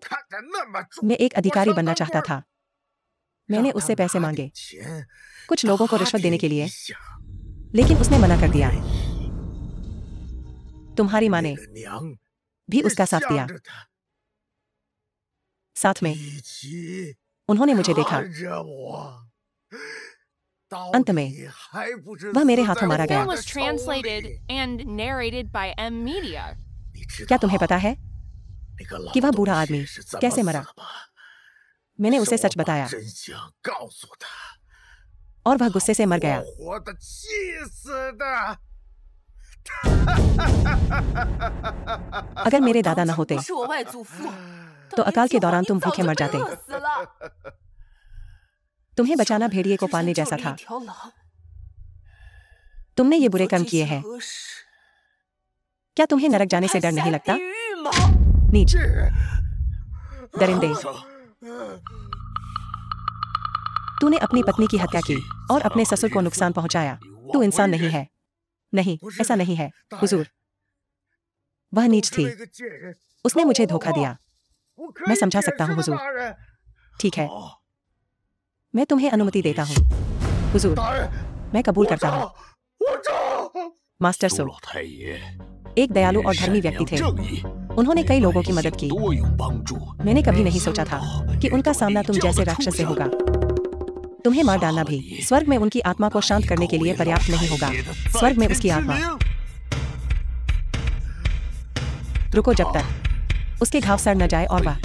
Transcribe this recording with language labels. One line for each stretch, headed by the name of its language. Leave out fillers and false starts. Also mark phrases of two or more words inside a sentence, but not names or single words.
Hindi: मैं एक अधिकारी बनना चाहता था। मैंने उससे पैसे मांगे कुछ लोगों को रिश्वत देने के लिए, लेकिन उसने मना कर दिया। तुम्हारी माँ ने भी उसका साथ दिया। साथ में उन्होंने मुझे देखा। अंत में वह मेरे हाथों मारा
English: The film
Hindi: गया।
English: was translated and narrated by M Media.
Hindi: क्या तुम्हें पता है कि वह बूढ़ा आदमी कैसे मरा? मैंने उसे सच बताया और वह गुस्से से मर गया। अगर मेरे दादा न होते
Chinese: 不是我外祖父，
Hindi: तो अकाल के दौरान तुम भूखे मर जाते।
Chinese: 饿死了。
Hindi: तुम्हें बचाना भेड़िए को पालने जैसा
Chinese: 救了
Hindi: था।
Chinese: 一条狼。
Hindi: तुमने ये बुरे
Chinese: 做
Hindi: कर्म
Chinese: 这
Hindi: किए
Chinese: 些
Hindi: हैं।
Chinese: 恶事
Hindi: क्या तुम्हें नरक जाने से
Chinese: 还
Hindi: डर नहीं
Chinese: 下
Hindi: लगता?
Chinese: 地狱吗？
Hindi: नीच, दरिंदे, तूने अपनी पत्नी की हत्या की और अपने ससुर को नुकसान पहुंचाया। तू इंसान नहीं है। नहीं, ऐसा नहीं है हुजूर। वह नीच थी। उसने मुझे धोखा दिया। मैं समझा सकता हूँ हुजूर। ठीक है, मैं तुम्हें अनुमति देता हूँ हुजूर। मैं कबूल करता हूँ। मास्टर
Chinese: 苏
Hindi: सो
Chinese: 老太爷
Hindi: एक दयालु और धर्मी
Chinese: 善
Hindi: व्यक्ति
Chinese: 良
Hindi: थे।
Chinese: 正义，
Hindi: उन्होंने कई
Chinese: 对
Hindi: लोगों
Chinese: 百
Hindi: की मदद
Chinese: 姓
Hindi: की।
Chinese: 多有帮助。
Hindi: मैंने कभी नहीं सोचा था कि उनका सामना तुम जैसे राक्षस से होगा। तुम्हें मार डालना भी स्वर्ग में उनकी आत्मा को शांत करने के लिए पर्याप्त नहीं होगा। स्वर्ग में उसकी आत्मा रुको जब तक उसके घाव सड़ न जाए और वह